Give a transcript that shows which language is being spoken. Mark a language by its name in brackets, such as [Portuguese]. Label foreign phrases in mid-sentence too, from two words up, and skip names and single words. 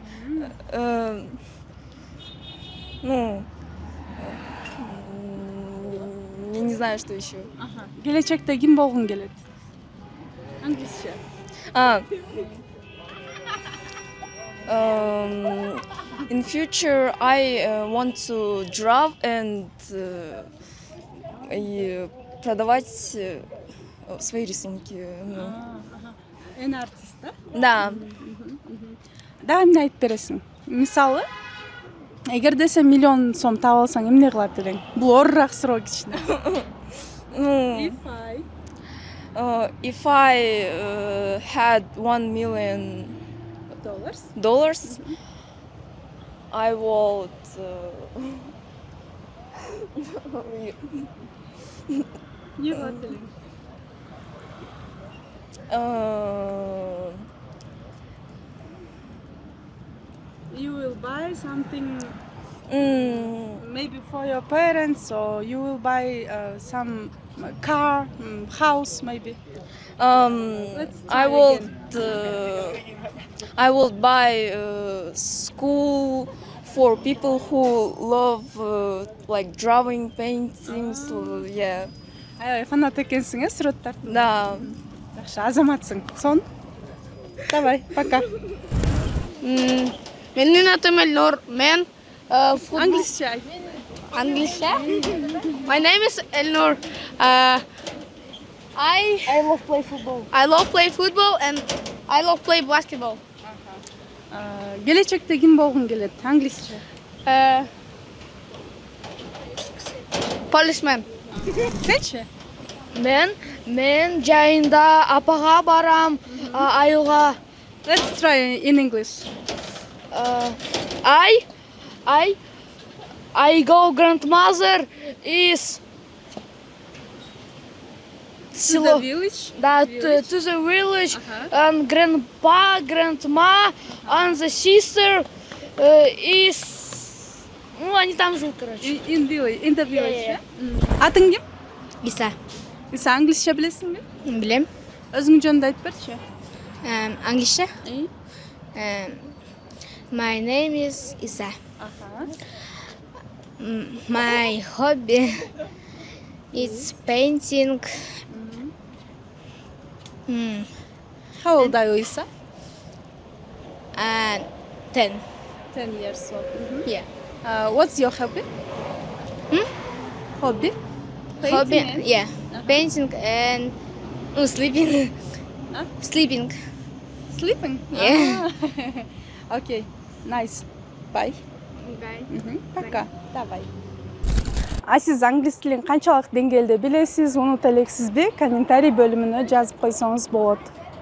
[Russian] Ну, я не знаю, что еще. [Kyrgyz] Келечекте ким болгон келет? Англисче. [English] In future, I want to draw and [Russian] и продавать свои рисунки. [Kyrgyz] Эн артист, да? Да. Да, эмне айтып бересиң? Мисалы, эгерде сен миллион сом таап алсаң, эмне кылат элең? Бул оруураак суроо кичине. [English] If I had $1 million, I would [Kyrgyz] Не кылат элең? [English] You will buy something maybe for your parents, or you will buy some car, house maybe. I would buy school for people who love like drawing, paintings. Yeah. [Kyrgyz] Аябай фанат экенсиң, сүрөттөр. Да. Жакшы, азаматсың. Сон. [Russian] Давай, пока. [Kyrgyz] Менин атым Элнур. Мен Англисче айт. Англисче? [English] My name is Elnur. I love play football. I love play football and I love play basketball. [Kyrgyz] Келечекте ким болгон келет? Англисче. [English] Policeman. [Kyrgyz] Сенчи? Мен жайында апага барам, айылга. [English] Let's try in English. I go grandmother is To the village? Да, to the village, and grandpa, grandma, and the sister is... [Russian] Ну, они там живут, короче. [English] In the village. [Kyrgyz] Атың ким? Иса. Иса, англисче билесиңби? Билем. Өзүң жөнүндө айтып берчи. Англисче? [English] My name is Isa. My hobby is painting. How old are you, Isa? 10. 10 years old. Yeah. What's your hobby? Hobby? Hobby? Painting, Yeah. Painting and sleeping. Sleeping. Sleeping? Yeah. Okay, nice. Bye. Bye. [Russian] Пока. Давай. [Kyrgyz] А сиз англис тилин канчалык деңгээлде билесиз, унута элексизби? Комментарий бөлүмүнө жазып койсоңуз болот.